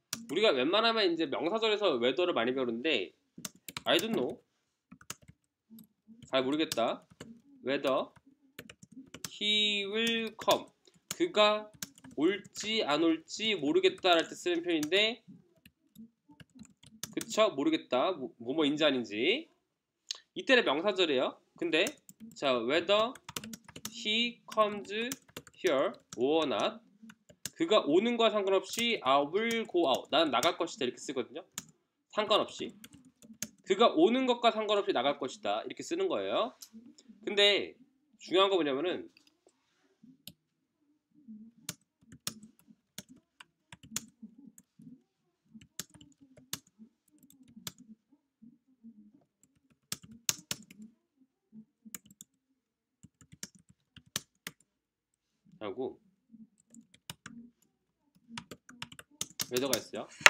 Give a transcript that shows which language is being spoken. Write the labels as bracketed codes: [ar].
[ko] 우리가 웬만하면 이제 명사절에서 웨더를 많이 배우는데 [en] I don't know. [ko] 잘 모르겠다. [en] whether he will come. [ko] 그가 올지 안 올지 모르겠다 할 때 쓰는 편인데 그쵸? 모르겠다. 뭐뭐인지 아닌지. 이때는 명사절이에요. 근데 자 [en] whether he comes here or not. [ko] 그가 오는 거와 상관없이 [en] I will go out. [ko] 나는 나갈 것이다 이렇게 쓰거든요. 상관없이. 그가 오는 것과 상관없이 나갈 것이다 이렇게 쓰는 거예요. 근데 중요한 거 뭐냐면은 하고 웨더가 있어요.